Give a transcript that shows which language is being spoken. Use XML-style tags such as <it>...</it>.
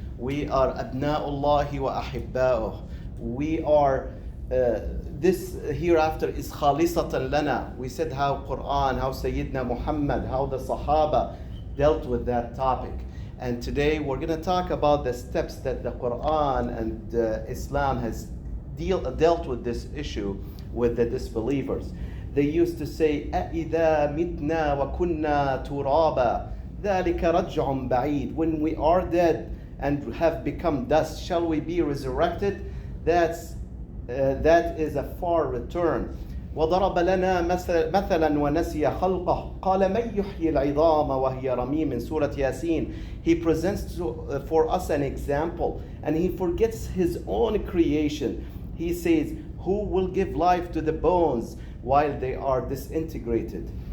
<en>We are</en> <ar>abna'ullahi wa ahibba'uh.</ar> <en>We are this hereafter is</en> <ar>khalisatan lana.</ar> <en>We said how Quran, how Sayyidina Muhammad, how the Sahaba dealt with that topic. And today we're going to talk about the steps that the Quran and Islam has dealt with this issue with the disbelievers. They used to say,</en> <ar>أَإِذَا مِتْنَا وَكُنَّا تُرَابًا ذَلِكَ رَجْعٌ بَعِيدٌ.</ar> <en>When we are dead and have become dust, shall we be resurrected? That is a far return.</en> <ar>وضرب لنا مثلا ونسي خلقه قال من يحيي العظام وهي رميم</ar> <en>in Surah Yasin. He presents for us an example and he forgets his own creation. He says, who will give life to the bones while they are disintegrated?</en>